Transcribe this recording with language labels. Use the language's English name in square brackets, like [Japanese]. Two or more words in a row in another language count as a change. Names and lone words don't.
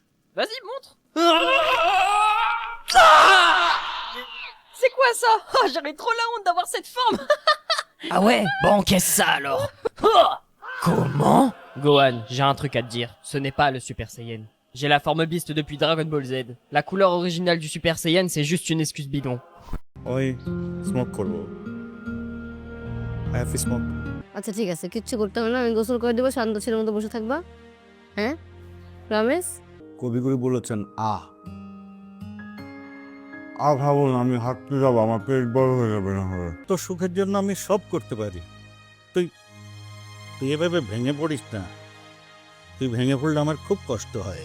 [French] Vas-y, montre. C'est quoi ça? Oh, j'aurais trop la honte d'avoir cette forme. Ah ouais? Bon, qu'est-ce ça alors? Comment? Gohan, j'ai un truc à te dire. Ce n'est pas le Super Saiyan. J'ai la forme Beast depuis Dragon Ball Z. La couleur originale du Super Saiyan, c'est juste une excuse bidon. [Bangla] ওই স্মোক করবো [English] I have smoke [Bangla] আচ্ছা ঠিক আছে কিচ্ছু করতে হবে না আমি গোসল করে দেবো শান্ত ছেলের মতো বসে থাকবা হ্যাঁ রমেশ কবিগুরু বলেছেন ভাবুন আমি হাঁটতে যাবো আমার পেট বড় হয়ে যাবে না হবে তোর সুখের জন্য আমি সব করতে পারি তুই তুই এভাবে ভেঙে পড়িস না তুই ভেঙে পড়লে আমার খুব কষ্ট হয়